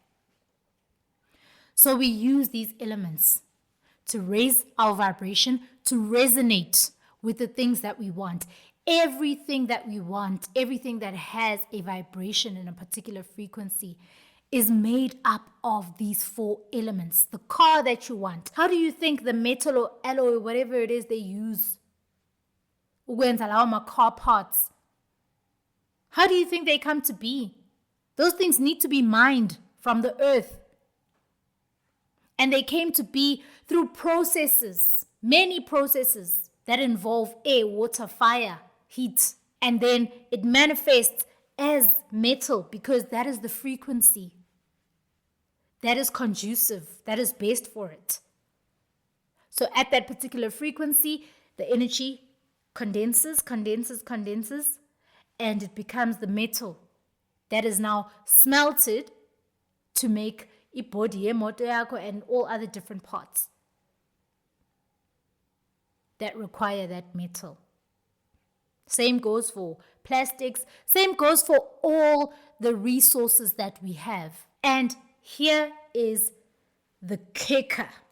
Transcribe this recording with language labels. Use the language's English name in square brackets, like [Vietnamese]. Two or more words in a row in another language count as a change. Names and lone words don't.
[English] So we use these elements to raise our vibration, to resonate with the things that we want. Everything that we want, everything that has a vibration in a particular frequency is made up of these 4 elements. The car that you want. How do you think the metal or alloy, whatever it is they use, [Zulu] ukwenza lawo [English] car parts, how do you think they come to be? Those things need to be mined from the earth. And they came to be through processes, many processes that involve air, water, fire, heat. And then it manifests as metal because that is the frequency that is conducive, that is best for it. So at that particular frequency, the energy condenses, and it becomes the metal that is now smelted to make [Zulu] ibody yemoto yakho [English] and all other different parts that require that metal. Same goes for plastics. Same goes for all the resources that we have. And here is the kicker.